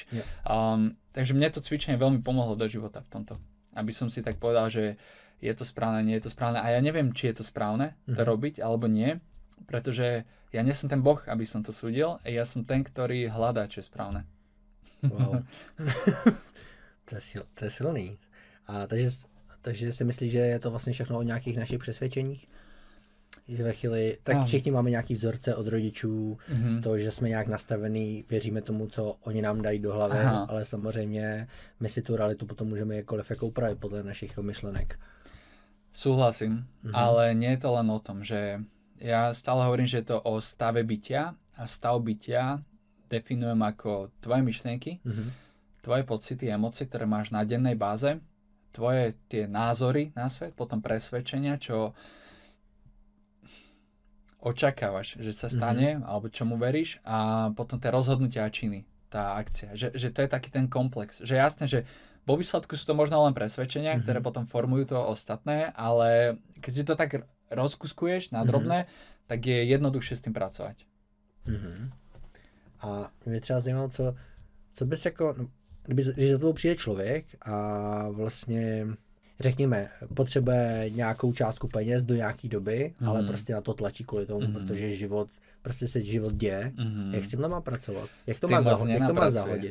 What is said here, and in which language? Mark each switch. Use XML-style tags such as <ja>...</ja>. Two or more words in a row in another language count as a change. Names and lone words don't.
<sk>Takže mne to cvičenie veľmi pomohlo do života v tomto. Aby som si tak povedal, že je to správne, nie je to správne. A ja neviem, či je to správne to robiť, alebo nie. Pretože ja nie som ten Boh, aby som to súdil. Ja som ten, ktorý hľadá, čo je správne. Wow. To je silný.</sk> <cs>A takže si myslíš, že je to vlastně všechno o nějakých našich přesvědčeních? Že ve chvíli, tak všichni máme nějaký vzorce od rodičů, to, že jsme nějak nastavený, věříme tomu, co oni nám dají do hlavy, ale samozřejmě my si tu realitu potom můžeme jakkoliv jako upravit podle našich myšlenek.</cs> <sk>Súhlasím, ale nie je to len o tom, že ja stále hovorím, že je to o stave bytia a stav bytia definujem ako tvoje myšlienky, tvoje pocity, emócie, ktoré máš na dennej báze, tvoje tie názory na svet, potom presvedčenia, čo očakávaš, že sa stane, alebo čomu veríš a potom tie rozhodnutia a činy, tá akcia. Že to je taký ten komplex. Že jasné, že vo výsledku sú to možno len presvedčenia, ktoré potom formujú to ostatné, ale keď si to tak rozkuskuješ na drobné, tak je jednoduchšie s tým pracovať.</sk> <cs>A mě třeba zajímalo, co bys jako, když za tebou přijde člověk a vlastně řekněme, potřebuje nějakou částku peněz do nějaký doby, ale prostě na to tlačí kvůli tomu, protože prostě se život děje. Jak s tím má pracovat? Jak to má zahodit?</cs>